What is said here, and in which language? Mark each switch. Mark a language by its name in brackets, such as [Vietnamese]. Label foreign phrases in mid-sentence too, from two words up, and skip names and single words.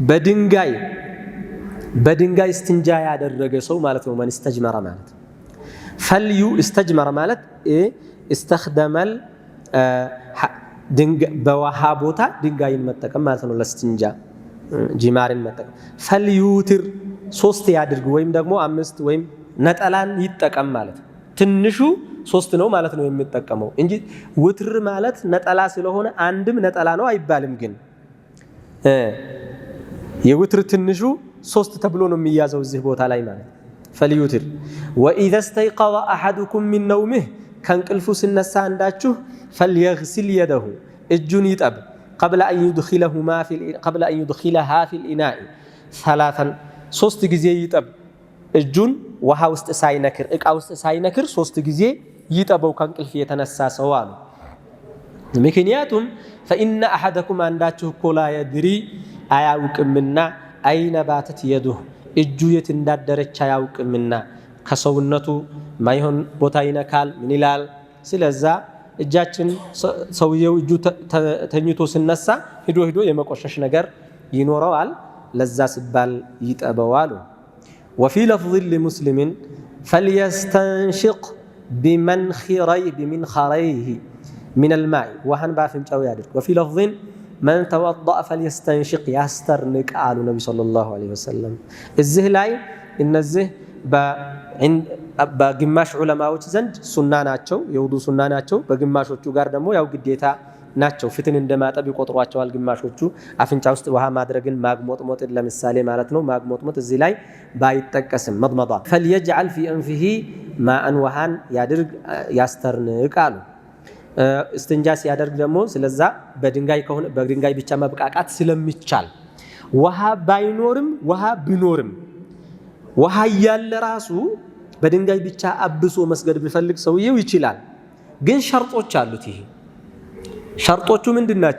[Amharic] በድንጋይ እስትንጃ ያደረገ ሰው ማለት ነው። [Arabic] من استجمر [Amharic] ማለት [Arabic] فليستجمر [Amharic] ማለት استخدمل በውሃ ቦታ ድንጋይን መጠቀም ማለት ነው። ለእስትንጃ ጂማርን መጠቀም። ፈልዩትር 3 ያድርግ ወይም ደግሞ 5 ወይም ነጠላን ይጠቀም ማለት ነው። ትንሹ 3 ነው ማለት ነው የሚጠቀመው እንጂ ውትር ማለት ነጠላ ስለሆነ አንድም ነጠላ ነው አይባልም። ግን የውትር ትንሹ 3 ተብሎ ነው የሚያዘው እዚህ ቦታ ላይ ማለት ፈልዩትር። [Arabic] وإذا استيقظ أحدكم من نومه [Amharic] ከእንቅልፉ ሲነሳ አንዳችሁ [Arabic] فليغسل يده [Amharic] እጁን ይጠብ [Arabic] قبل ان يدخلها في الاناء ثلاثا [Amharic] 3 ጊዜ ይጠብ እጁን ውሃ ውስጥ ሳይነክር እቃ ውስጥ ሳይነክር 3 ጊዜ ይጠበው ከእንቅልፍ የተነሳ ሰው አሉ። ምክንያቱም فإن أحدكم አንዳችሁ እኮ [Arabic] لا يدري [Amharic] አያውቅምና [Arabic] أين باتت يده [Amharic] እጁ የት እንዳደረች አያውቅምና ከሰውነቱ ማይሆን ቦታ ይነካል ምን ይላል። ስለዛ እጃችን ሰውየው እጁ ተኝቶ ሲነሳ ሂዶ የመቆሸሽ ነገር ይኖረዋል። ለዛ ሲባል ይጠበዋል። [Arabic] وفي لفظ لمسلم فليستنشق بمنخريه من الماء [Amharic] وهن بافنጫው ያድርግ። [Arabic] وفي لفظ من توضأ فليستنشق [Amharic] ያስተርንቅ አሉ ነብዩ [Arabic] صلى الله عليه وسلم። [Amharic] እዚህ ላይ እነዚህ በግማሽ ዑለማዎች ዘንድ ሱና ናቸው፣ የውዱ ሱና ናቸው። በግማሾቹ ጋር ደግሞ ያው ግዴታ ናቸው። ፍትን እንደማጠብ ይቆጥሯቸዋል ግማሾቹ። አፍንጫ ውስጥ ውሃ ማድረግን ማግሞጥሞጥን ለምሳሌ ማለት ነው። ማግሞጥሞጥ እዚህ ላይ ባይጠቀስም መድመዳ [Arabic] فليجعل في أنفه ماء [Amharic] وهان ያድርግ ያስተርንቅ አሉ። እስትንጃ ሲያደርግ ደግሞ ስለዛ በድንጋይ ከሆነ በድንጋይ ብቻ መብቃቃት ስለሚቻል ውሃ ባይኖርም ውሃ ቢኖርም ውሃ ያለ ራሱ በድንጋይ ብቻ አብሶ መስገድ ቢፈልግ ሰውየው ይችላል። ግን ሸርጦች አሉት። ይሄ ሸርጦቹ ምንድናቸው?